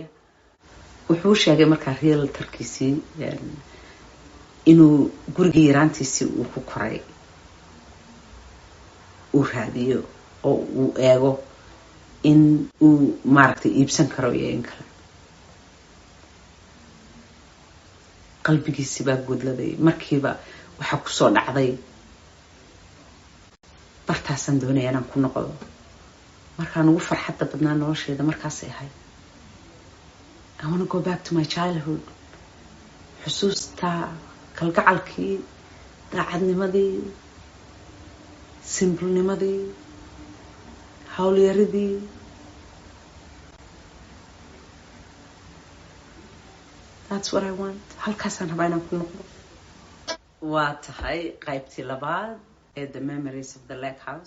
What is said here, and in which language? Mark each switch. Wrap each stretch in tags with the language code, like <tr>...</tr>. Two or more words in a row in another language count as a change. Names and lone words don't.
<so>wuxuu sheegay markaa realtorkiisii inuu gurigii yaraantiisii uu ku koray uu raadiyo oo uu eego in uu maaragtay iibsan karo iyo in kale. qalbigiisii baa godladay. markiiba waxaa kusoo dhacday bartaasaan doonaya inaan ku noqdo. markaan ugu farxadda badnaa nolosheeda markaasay ahayd.</so> <en>I want to go back to my childhood.</en> <so>xusuusta kalgacalkii, daacadnimadii, simplenimadii, hawlyaridii.</so> <en>That's what I want.</en> <so>halkaasaan rabaa inaan ku noqdo. waa tahay qaybtii labaad ee The Memories of the Lake House.</so>